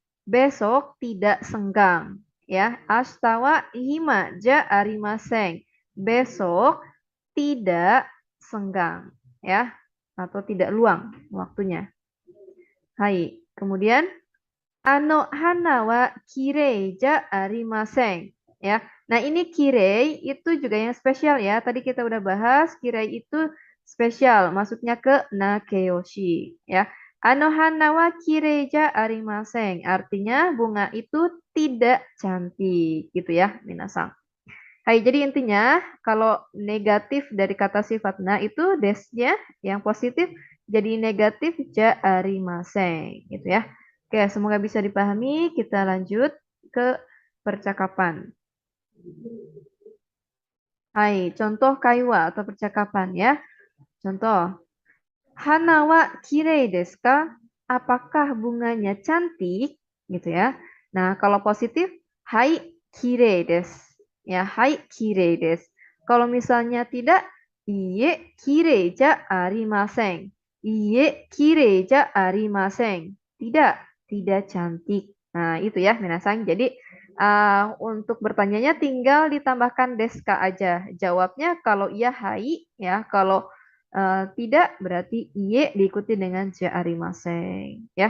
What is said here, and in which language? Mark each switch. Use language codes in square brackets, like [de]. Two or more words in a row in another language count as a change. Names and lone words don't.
[id] Besok tidak senggang. [ja] Ya, 明日は暇じゃありません. [id] besok tidak senggang, ya, atau tidak luang waktunya. [ja] Hai. Kemudian 花はきれいじゃありません. [id] Ya. Nah, ini kirei itu juga yang spesial ya. Tadi kita udah bahas kirei itu spesial, maksudnya ke nakeyoshi ya. [ja] 花はきれいじゃありません. [id] Artinya bunga itu tidak cantik gitu ya, minasang. Hai, jadi intinya kalau negatif dari kata sifat na itu desnya yang positif jadi negatif [ja] じゃありません [id] gitu ya. Oke, semoga bisa dipahami. Kita lanjut ke percakapan. Hai, contoh kaiwa atau percakapan ya. [ja] Contoh, 花はきれいですか? [id] Apakah bunganya cantik? Gitu ya. Nah, kalau positif, [ja] はい、きれいです. Ya, はい、きれいです. [id] Kalau misalnya tidak, [ja] いいえ、きれいじゃありません. いいえ、きれいじゃありません. [id] Tidak, tidak cantik. Nah, itu ya, minasang. Jadi, untuk bertanyanya tinggal ditambahkan deska aja. Jawabnya kalau iya hai, ya. Kalau tidak berarti iye diikuti dengan [ja] じゃありません [id] ya.